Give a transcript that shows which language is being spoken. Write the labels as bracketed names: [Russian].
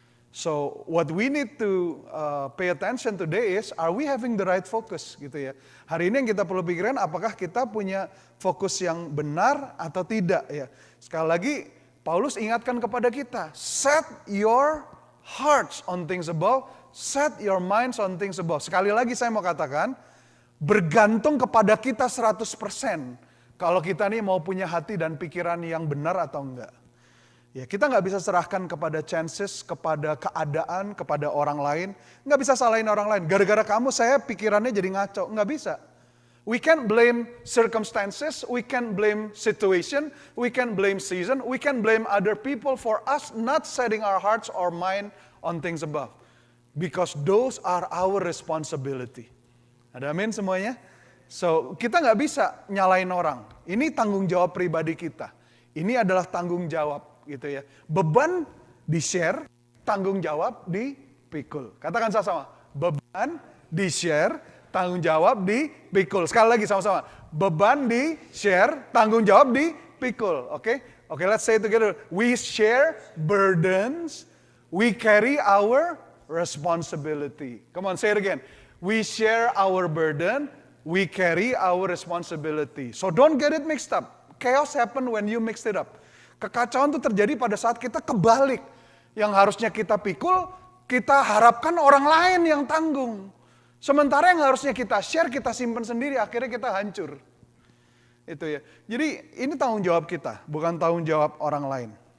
[English] So what we need to pay attention today is, are we having the right focus [Indonesian] gitu ya. Hari ini yang kita perlu pikirkan, apakah kita punya fokus yang benar atau tidak ya. Sekali lagi Paulus ingatkan kepada kita, [English] set your hearts on things above, set your minds on things above. [Indonesian] Sekali lagi saya mau katakan, bergantung kepada kita 100%. Kalau kita nih mau punya hati dan pikiran yang benar atau enggak. Ya, kita nggak bisa serahkan kepada chances, kepada keadaan, kepada orang lain. Nggak bisa salahin orang lain. Gara-gara kamu saya pikirannya jadi ngaco. Nggak bisa. [English] We can't blame circumstances, we can't blame situation, we can't blame season, we can't blame other people for us not setting our hearts or mind on things above. Because those are our responsibility. [Indonesian] Ada amin semuanya? So, kita nggak bisa nyalain orang. Ini tanggung jawab pribadi kita. Ini adalah tanggung jawab. Gitu ya. Beban di-share, tanggung jawab dipikul. Katakan sama-sama, beban di-share, tanggung jawab dipikul. Sekali lagi sama-sama, beban di-share, tanggung jawab dipikul. [English] Oke, let's say it together. We share burdens, we carry our responsibility. Come on, say it again. We share our burden, we carry our responsibility. So don't get it mixed up. Chaos happen when you mix it up. [Indonesian] Kekacauan itu terjadi pada saat kita kebalik. Yang harusnya kita pikul, kita harapkan orang lain yang tanggung. Sementara yang harusnya kita share, kita simpan sendiri, akhirnya kita hancur. Itu ya. Jadi ini tanggung jawab kita, bukan tanggung jawab orang lain.